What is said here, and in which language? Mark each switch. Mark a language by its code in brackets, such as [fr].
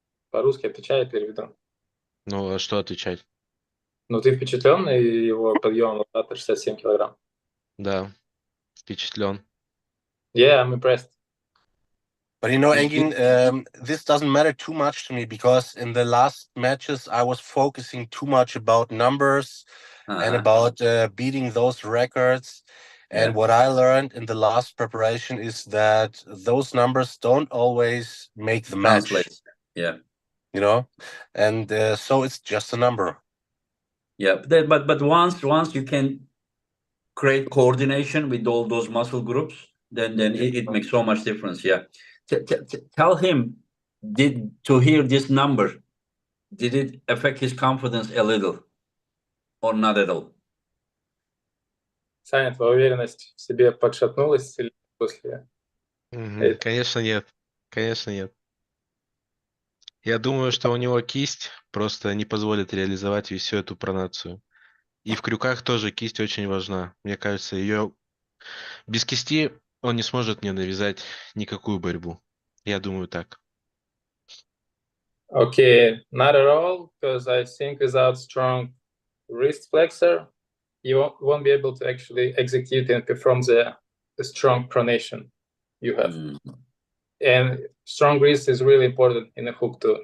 [ru] По-русски отвечай, переведу. Ну, а что отвечать? Ну, ты впечатленный его подъемом лопаты 67 килограмм? Да, впечатлен. [en] Yeah, I'm impressed. But you know, Engin, this doesn't matter too much to me, because in the last matches, I was focusing too much about numbers and about beating those records. And what I learned in the last preparation is that those numbers don't always make the match. Yeah. You know, and so it's just a number. Yeah, but once you can create coordination with all those muscle groups, then it makes so much difference. Yeah. Tell him, to hear this number, did it affect his confidence a little or not at all? [ru] Саня, твоя уверенность в себе подшатнулась после? Конечно, нет. Конечно, нет. Я думаю, что у него кисть просто не позволит реализовать всю эту пронацию. И в крюках тоже кисть очень важна. Мне кажется, ее без кисти он не сможет мне навязать никакую борьбу. Я думаю так. [en] Okay, not at all, because I think without strong wrist flexor, you won't be able to actually execute and perform the strong pronation you have. And strong wrist is really important in a hook too.